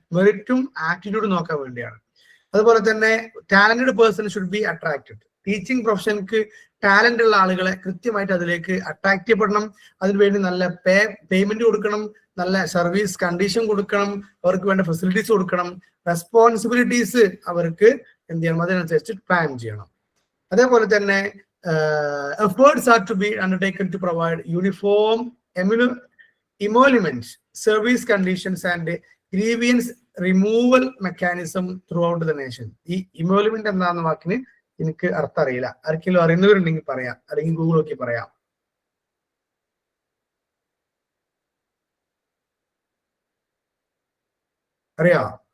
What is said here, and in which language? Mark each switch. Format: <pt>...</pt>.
<ml>മെറിറ്റും ആപ്റ്റിറ്റ്യൂഡും നോക്കാൻ വേണ്ടിയാണ്. അതുപോലെ തന്നെ</ml> <en>Talented person should be attracted.</en> <ml>Teaching പ്രൊഫഷൻക്ക് talent ഉള്ള ആളുകളെ കൃത്യമായിട്ട് അതിലേക്ക് അട്രാക്ട് ചെയ്യപ്പെടണം. അതിനുവേണ്ടി നല്ല പേയ്മെന്റ് കൊടുക്കണം, നല്ല സർവീസ് കണ്ടീഷൻ കൊടുക്കണം, അവർക്ക് വേണ്ട ഫെസിലിറ്റീസ് കൊടുക്കണം, റെസ്പോൺസിബിലിറ്റീസ് അവർക്ക് എന്ത് ചെയ്യണം? അതിനനുസരിച്ച് പ്ലാൻ ചെയ്യണം. അതേപോലെ തന്നെ</ml> <en>efforts are to be undertaken to provide uniform emoluments, service conditions and grievance removal mechanism throughout the nation.</en> <ml>ഈ emolument എന്താണെന്ന വാക്കിന് എനിക്ക് അർത്ഥം അറിയില്ല. ആർക്കെങ്കിലും അറിയുന്നവരുണ്ടെങ്കിൽ പറയാം, അല്ലെങ്കിൽ ഗൂഗിൾ നോക്കി പറയാം. അറിയാം?</ml>